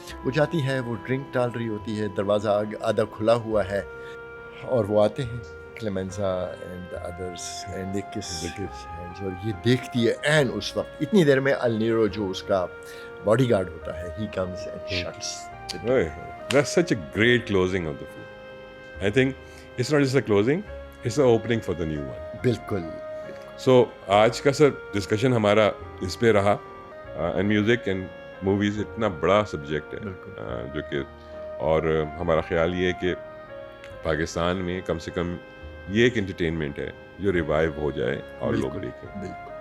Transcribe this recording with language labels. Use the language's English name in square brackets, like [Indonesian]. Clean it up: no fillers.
[Urdu] وہ جاتی ہے, وہ ڈرنک ڈال رہی ہوتی ہے, دروازہ آدھا کھلا ہوا ہے, اور وہ آتے ہیں کلیمنزا اینڈ ادرس اینڈ ایک اور یہ دیکھتی ہے. اینڈ اس وقت اتنی دیر میں النیرو جو اس کا باڈی گارڈ ہوتا ہے, [English] He comes and shuts. That's such a great closing of the film. I think it's not just a closing, it's the opening for the new one. [Urdu] بالکل. سو آج کا سر ڈسکشن ہمارا اس پہ رہا, اینڈ میوزک اینڈ موویز اتنا بڑا subject ہے جو کہ, اور ہمارا خیال یہ ہے کہ پاکستان میں کم سے کم یہ ایک انٹرٹینمنٹ ہے جو ریوائیو ہو جائے اور لوگ دیکھیں.